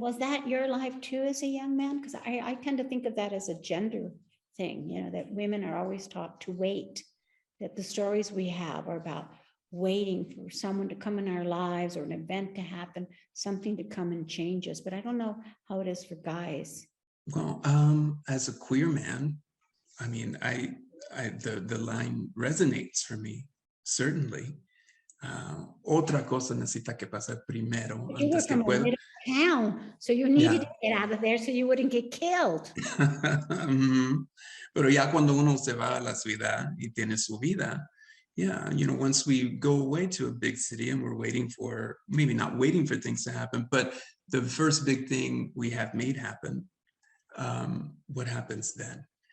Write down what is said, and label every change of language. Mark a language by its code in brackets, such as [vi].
[en] Was that your life too as a young man? Because I tend to think of that as a gender thing, you know, that women are always taught to wait, that the stories we have are about waiting for someone to come in our lives or an event to happen, something to come and change us. But I don't know how it is for guys. Well, as a queer man, I mean, the line resonates for me, certainly. [es] Otra cosa necesita que pasar primero [en] You were [es] antes que [en] from a [es] pueda. [en] little town, so you needed to get out of there so you wouldn't get killed. [es] Ujú. Pero ya cuando uno se va a la ciudad y tiene su vida, [en] yeah, you know, once we go away to a big city and we're waiting for, maybe not waiting for things to happen, but the first big thing we have made happen, what happens then?